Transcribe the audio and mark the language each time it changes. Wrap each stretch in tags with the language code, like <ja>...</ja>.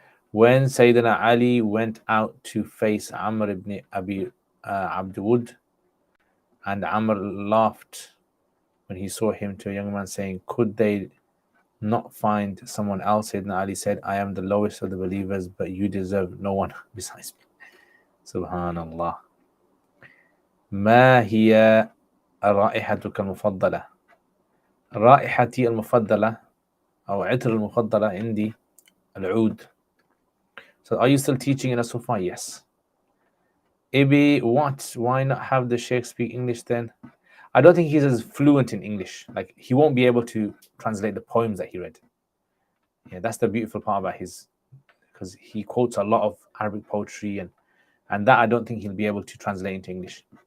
<en>When Sayyidina Ali went out to face Amr ibn Abi Abdul, and Amr laughed when he saw him to a young man, saying, could they not find someone else? Sayyidina Ali said, I am the lowest of the believers, but you deserve no one besides me.</en> <ar>Subhanallah. ما هي رائحتك المفضلة؟ رائحتي المفضلة أو عطر المفضلة عندي العود.</ar> <en>So are you still teaching in As-Sufa? Yes. Ibi, what? Why not have the Sheikh speak English then? I don't think he's as fluent in English. Like he won't be able to translate the poems that he read. Yeah, that's the beautiful part about his, because he quotes a lot of Arabic poetry and that I don't think he'll be able to translate into English.</en>